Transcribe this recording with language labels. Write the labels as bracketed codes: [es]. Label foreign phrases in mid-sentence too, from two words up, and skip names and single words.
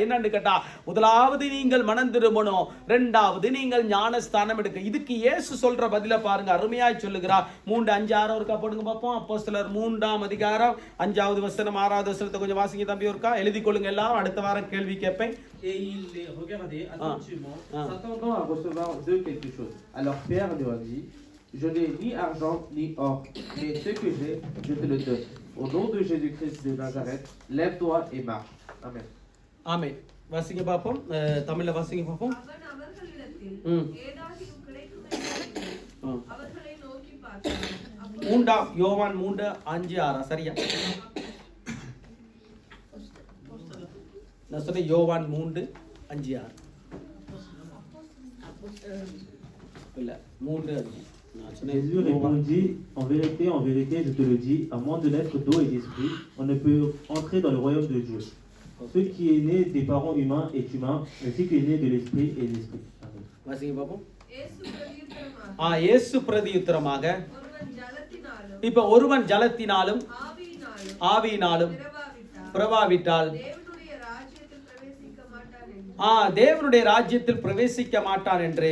[ta] என்னன்னு கேட்டா, முதலாவது நீங்கள் மனம் திரும்பணும், இரண்டாவது நீங்கள் ஞானஸ்தானம் எடுக்க. இதுக்கு இயேசு சொல்ற பதில பாருங்க, அருமையாய் சொல்லுகிறார். 3, 5, 6 ஒருக்கா போடுங்க பார்ப்போம். அப்போஸ்தலர் 3ஆம் அதிகாரம் 5வது வசனம் 6வது வசனத்தை கொஞ்சம் வாசிங்க தம்பி, ஒருக்கா எழுதி கொள்ளுங்க. எல்லாம் அடுத்த வாரம் கேள்வி கேட்பேன். [fr] Et il les regardait attentivement, s'attendant à recevoir d'eux quelque chose. Alors Pierre lui a dit, je n'ai ni argent ni or, mais ce que j'ai, je te le donne. Au nom de Jésus-Christ de Nazareth, lève-toi et marche. Amen. [ta] ஆமென். வாசிங்க பார்ப்போம், தமிழ்ல வாசிங்க பார்ப்போம். அவன் அவர்களிடத்தில் ஏதாகிலும் கிடைக்கும் அவர்களை நோக்கி பார்த்தான். யோவான் 3:5-6 சரியா? நான் சொன்ன யோவான் 3:5-6 இல்ல 3:5. [fr] Jésus répondit, en vérité, je te le dis, à moins de naître d'eau et d'esprit, on ne peut entrer dans le royaume de Dieu. Ce qui est né des parents humains est humain, mais ce qui est né de l'esprit est l'esprit. [ta] வாசிங்க பார்ப்போம். இயேசு பிரதியுத்தரமாக, ஒருவன் ஜலத்தினாலும், இப்ப ஒருவன் ஜலத்தினாலும் ஆவியினாலும் பிரவாவிட்டால் தேவனுடைய ராஜ்யத்தில் பிரவேசிக்க மாட்டான் என்று.